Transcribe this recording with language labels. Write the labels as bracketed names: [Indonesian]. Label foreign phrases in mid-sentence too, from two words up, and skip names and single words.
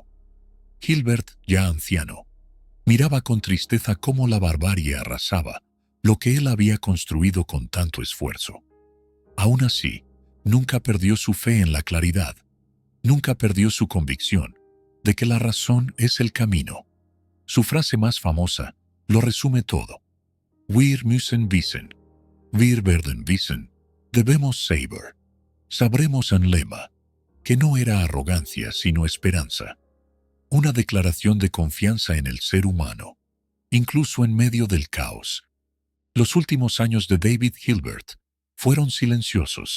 [Spanish] Hilbert, ya anciano, miraba con tristeza cómo la barbarie arrasaba lo que él había construido con tanto esfuerzo. Aún así, nunca perdió su fe en la claridad, nunca perdió su convicción de que la razón es el camino. Su frase más famosa lo resume todo. [German] Wir müssen wissen, wir werden wissen, [Spanish] debemos saber, sabremos en lema, que no era arrogancia sino esperanza. Una declaración de confianza en el ser humano, incluso en medio del caos. Los últimos años de David Hilbert fueron silenciosos.